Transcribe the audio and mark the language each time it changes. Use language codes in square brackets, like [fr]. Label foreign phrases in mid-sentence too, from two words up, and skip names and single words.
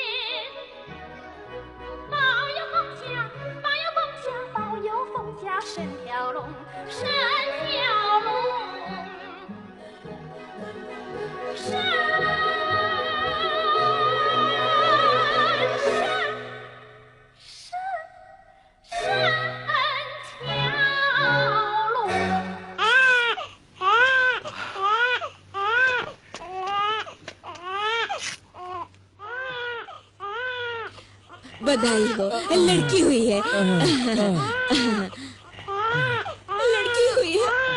[zh] 保佑凤家，保佑凤家，保佑凤家神条龙，神条龙，神条龙。 [hi] बधाई हो, लड़की हुई है। लड़की हुई है।